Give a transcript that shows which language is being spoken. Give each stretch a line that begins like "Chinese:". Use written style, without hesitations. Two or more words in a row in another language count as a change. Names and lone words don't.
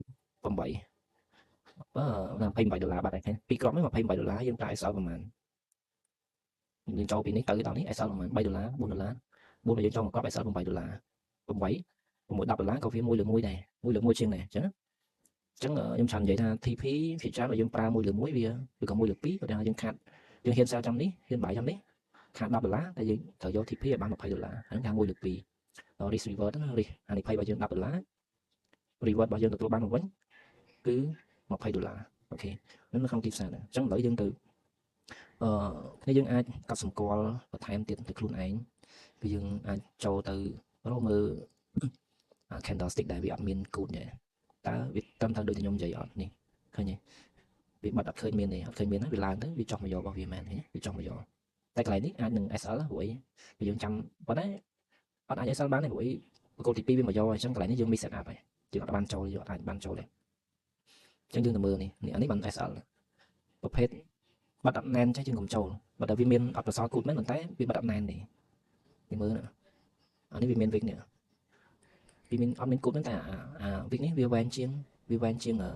Khmer: បាត់ហើយពីគ្រាប់នេះ$28យើងប្រើ SL ប្រហែលយើងចូលពីនេះទៅដល់នេះ SL ប្រហែល$3 $4 4យើងចូលមកគ្រាប់ SL $8 8 $10 ក៏វា1លើ1ដែរ1លើ1ជាងដែរអញ្ចឹងខ្ញុំច្រើននិយាយថា TP ភាគច្រើនបើយើងប្រើ1លើ1វាឬក៏1លើ2បើថាយើងខាត់យើងហ៊ាន sell ចាំនេះហ៊ាន buy ចាំនេះខាត់$10តែយើងត្រូវយក TP ឲ្យបាន$20ហ្នឹងថា1លើ2
English: risk reward
Khmer: ណា risk ហានិភ័យរបស់យើង$10 reward របស់យើងទទួលបាន មកវិញគឺ$20អូខេនៅក្នុងទីផ្សារហ្នឹងអញ្ចឹងឥឡូវយើងទៅគ្នាយើងអាចកត់សម្គាល់បន្ថែមទៀតទៅខ្លួនឯងគឺយើងអាចចូលទៅរកមើល candlestick ដែលវាអត់មានគូតទេតើវាត្រឹមត្រូវដូចខ្ញុំនិយាយអត់នេះ ឃើញទេវាបាត់អត់ឃើញមានទេអត់ឃើញមានវាឡើងទៅវាចុះមកយករបស់វាមែនទេវាចុះមកយកតែកន្លែងនេះអាចនឹង SL ព្រោះអីយើងចាំប៉ុន្តែអត់អាច SL បានទេព្រោះអីបកគោទី2វាមកយកអញ្ចឹងកន្លែងនេះយើង
English: miss set up
Khmer: ហើយយើងអត់បានចូលយើងអាចបានចូលទេអញ្ចឹងយើងទៅមើលនេះអានេះបាន SL ប្រភេទបាត់អត់ណែនចេះយើងកុំចូលបើតែវាមានអត់ប្រសល់គូតមែនប៉ុន្តែវាបាត់អត់ណែនទេនេះមើលណាអានេះវាមានវិកនេះវាមានអត់មានគូតទេតែវិកនេះវាវែងជាងវាវែងជាង